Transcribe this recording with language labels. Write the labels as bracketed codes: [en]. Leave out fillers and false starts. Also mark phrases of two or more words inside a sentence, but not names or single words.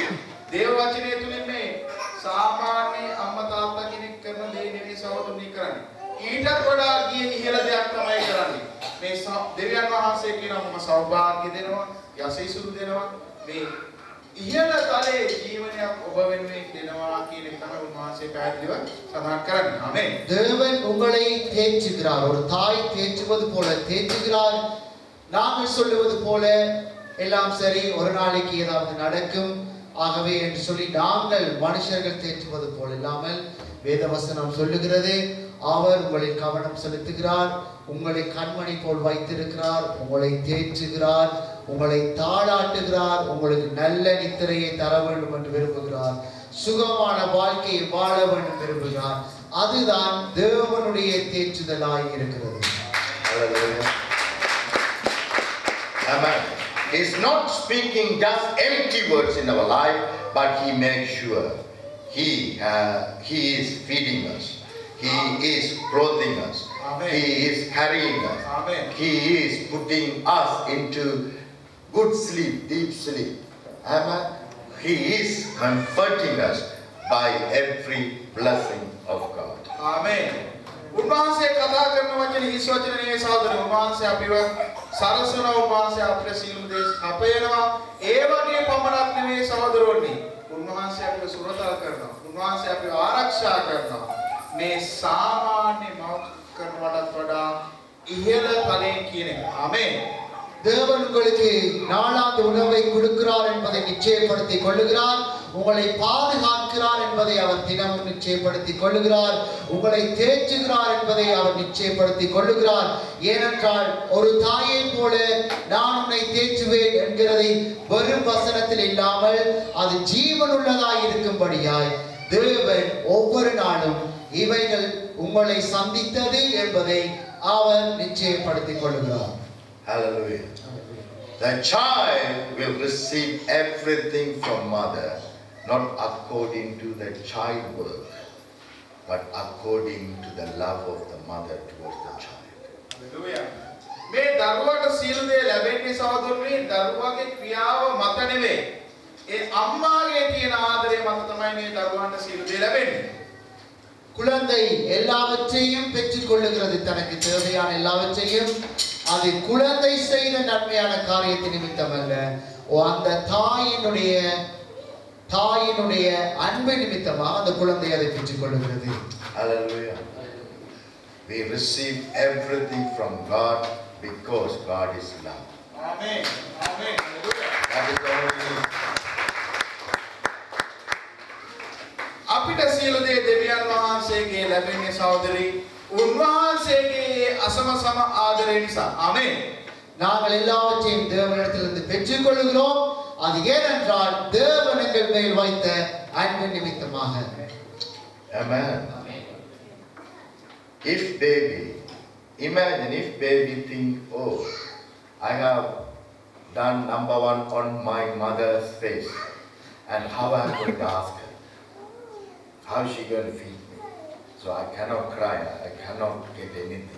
[si] දේව වචනය තුලින් මේ සාමාන්‍ය අම්මා තාත්තා කෙනෙක් කරන දේ නෙවෙයි සහෝදරනි කරන්නේ. ඊටත් වඩා ගිය ඉහළ දෙයක් තමයි කරන්නේ. මේ දෙවියන් වහන්සේ කියනවා මම සෞභාග්‍ය දෙනවා, යසීසුරු දෙනවා. මේ ඉහළ තලයේ ජීවනයක් ඔබ වෙනුවෙන් දෙනවා කියන එක තමයි උන්වහන්සේ පැහැදිලිව සඳහන් කරන්නේ. ආමේන්. [ta] தேவன் உங்களை தேற்றுகிறார். ஒரு தாய் தேற்றுவது போல தேற்றுகிறார். நாங்கள் சொல்லுவது போல எல்லாம் சரி, ஒரு நாளைக்கு ஏதாவது நடக்கும் ஆகவே என்று சொல்லி நாங்கள் மனுஷர்கள் தேற்றுவது போல இல்லாமல் வேதவசனம் சொல்லுகிறது, அவர் உங்களில் கவனம் செலுத்துகிறார், உங்களை கண்மணி போல் வைத்திருக்கிறார், உங்களை தேற்றுகிறார், உங்களை தாளாட்டுகிறார், உங்களுக்கு நல்ல நித்திரையை தர வேண்டும் என்று விரும்புகிறார், சுகமான வாழ்க்கையை வாழ வேண்டும் விரும்புகிறார். அதுதான் தேவனுடைய தேற்றுதலாய் இருக்கிறது. [en] Hallelujah. Amen. He is not speaking just empty words in our life, but he makes sure he is feeding us. He is clothing us. Amen. He is carrying us. Amen. He is putting us into good sleep, deep sleep. Amen. He is comforting us by every blessing of God. [si] ආමේන්. උන්වහන්සේ කතා කරන වචනේ හිස් වචන නෙවෙයි සහෝදරනි. උන්වහන්සේ අපිව සරසනවා, උන්වහන්සේ අපේ සීල දේශ අපේනවා. ඒ වගේ පමණක් නෙවෙයි සහෝදරවරුනි. උන්වහන්සේ අපිව සුරතල් කරනවා. උන්වහන්සේ අපිව ආරක්ෂා කරනවා. මේ සාමාන්‍ය මව කරනවටත් වඩා ඉහළ තලයෙන් කියන එක. ආමේන්. [ta] தேவன் உங்களுக்கு நாளாந்த உணவை கொடுக்கிறார் என்பதை நிச்சயப்படுத்திக் கொள்ளுகிறார். உங்களை பாதுகாக்கிறார் என்பதை அவர் தினமும் நிச்சயப்படுத்திக் கொள்ளுகிறார். உங்களை தேற்றுகிறார் என்பதை அவர் நிச்சயப்படுத்திக் கொள்ளுகிறார். ஏனென்றால் ஒரு தாயை போல நான் உன்னை தேற்றுவேன் என்கிறதை வெறும் வசனத்தில் இல்லாமல் அது ஜீவனுள்ளதாய் இருக்கும்படியாய் தேவன் ஒவ்வொரு நாளும் இவைகள் உங்களை சந்தித்தது என்பதை அவர் நிச்சயப்படுத்திக் கொள்ளுகிறார். [en] Hallelujah. The child will receive everything from mother, not according to the child work, but according to the love of the mother towards the child. [si] හලෙලූයා. මේ දරුවාට සීල දේ ලැබෙන්නේ සහෝදරනි දරුවාගේ ක්‍රියාව මත නෙවෙයි. ඒ අම්මාගේ තියෙන ආදරය මත තමයි මේ දරුවාට සීල දේ ලැබෙන්නේ. [ta] குழந்தை எல்லாவற்றையும் பெற்றுக் கொள்ளுகிறது, தனக்கு தேவையான எல்லாவற்றையும். அது குழந்தை செய்த நன்மையான காரியத்தின் நிமித்தம் அல்ல, அந்த தாயினுடைய அன்பு நிமித்தமாக அந்த குழந்தை அதை பெற்றுக் கொள்ளுகிறது. [en] Hallelujah. We receive everything from God because God is love. Amen. Amen. Hallelujah. That is the only reason. [si] අපිට සියලු දේ දෙවියන් වහන්සේගේ ලැබෙන්නේ සහෝදරි උන්වහන්සේගේ අසම සම ආදරය නිසා. ආමේන්. [ta] நாங்கள் எல்லாவற்றையும் தேவனிடத்திலிருந்து பெற்றுக்கொள்கிறோம். அது ஏனென்றால் தேவன் எங்கள் மேல் வைத்த அன்பின் நிமித்தமாக. [en] Amen. If baby, imagine if baby think, oh, I have done number one on my mother's face, and how I'm going to ask her? How is she going to feed me? So I cannot cry, I cannot get anything.